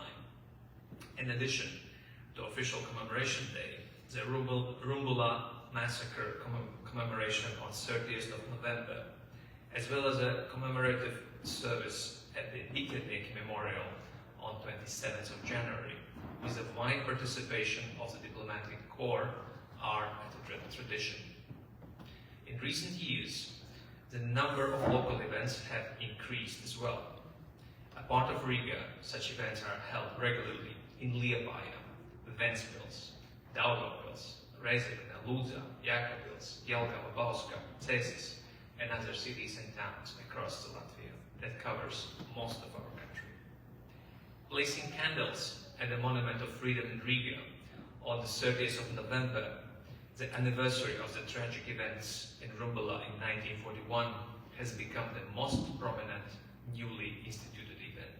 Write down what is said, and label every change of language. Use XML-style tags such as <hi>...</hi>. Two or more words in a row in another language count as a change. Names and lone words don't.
<en>In addition to official commemoration day, the Rumbula massacre commemoration on 30th of November, as well as a commemorative service at the Picnic Memorial on 27th of January, with the wide participation of the diplomatic corps, are a tradition. In recent years, the number of local events have increased as well. Apart of Riga, such events are held regularly in Liepāja, Ventspils, Daugavpils, Reizekne, Ludza, Jēkabpils, Jelgava, Bauska, Cēsis, and other cities and towns across Latvia that covers most of our country. Placing candles at the Monument of Freedom in Riga on the 30th of November, the anniversary of the tragic events in Rumbula in 1941, has become the most prominent newly instituted event.</en>